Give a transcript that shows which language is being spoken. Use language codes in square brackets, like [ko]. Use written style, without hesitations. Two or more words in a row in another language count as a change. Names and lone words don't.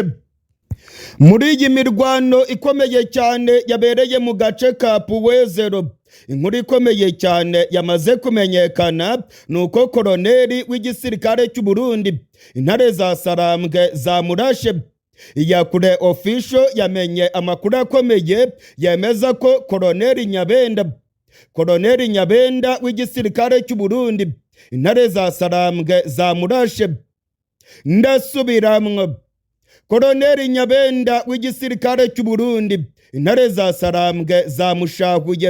[rn] Muri iyi mirwano ikomeye cyane yabereye mu gace ka Puwezero, inkuru ikomeye cyane yamaze kumenyekana nuko koloneli w'igisirikare cy'u Burundi intare za Sarambwe zamurashe. Iyakure official yamenye amakuru akomeye yemeza ko koloneli Nyabenda w'igisirikare cy'u Burundi intare za Sarambwe zamurashe. Ndasubiramwo, koloneli Nyabenda w'igisirikare cy'u Burundi intare za Sarambwe zamushahuye.